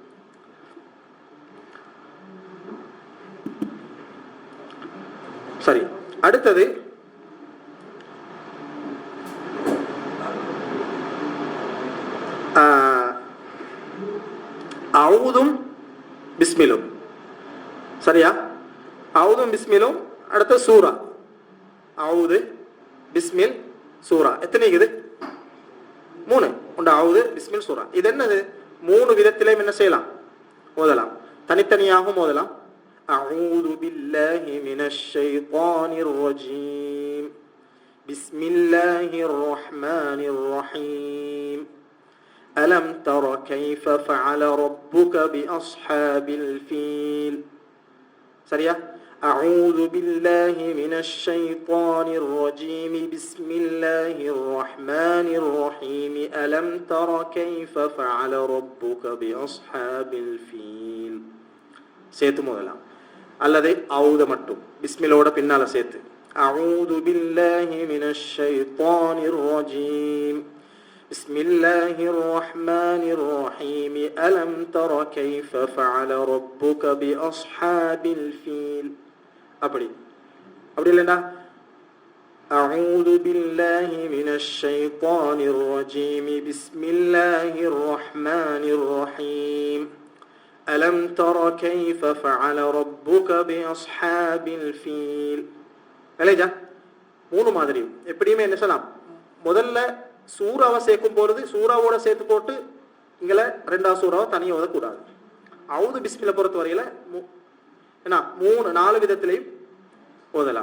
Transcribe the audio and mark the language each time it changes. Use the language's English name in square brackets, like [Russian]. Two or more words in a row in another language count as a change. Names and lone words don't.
[Tamil] சரி, அடுத்தது அவுதும் பிஸ்மிலும், சரியா? அவுதும் பிஸ்மிலும். அடுத்த சூரா அவுது பிஸ்மில் சூரா. எத்தனை இருக்குது? 3 உண்டு. அவுது பிஸ்மில் சூரா. இது என்னது? 3 விதத்திலையும் என்ன செய்யலாம், ஓதலாம். தனித்தனியாகவும் ஓதலாம். [Arabic] أعوذ بالله من الشيطان الرجيم بسم الله الرحمن الرحيم ألم تر كيف فعل ربك بأصحاب الفيل. [Tamil] சரியா? [Arabic] أعوذ بالله من الشيطان الرجيم بسم الله الرحمن الرحيم ألم تر كيف فعل ربك بأصحاب الفيل. [Tamil] சேர்த்து முதலாம். அல்லது அவுத மட்டும் பிஸ்மிலோட பின்னால சேர்த்து [Arabic] أعوذ بالله من الشيطان الرجيم بسم الله الرحمن الرحيم ألم تر كيف فعل ربك بأصحاب الفيل. [Tamil] அப்படி இல்லைன்னா [Arabic] أعوذ بالله من الشيطان الرجيم بسم الله الرحمن الرحيم ألم تر كيف فعل ربك بأصحاب الفيل. [Tamil] இல்லையா? 3 மாதிரியும் எப்படியுமே என்ன சொல்லலாம், முதல்ல சூறாவை சேர்க்கும் பொழுது சூறாவோட சேர்த்து போட்டு இங்கே ரெண்டாவது சூறாவை தனியாக ஓதக்கூடாது. அவுது பிஸ்மில்ல பொறுத்த வரையில் என்ன 3-4 விதத்திலையும் ஓதலாம்.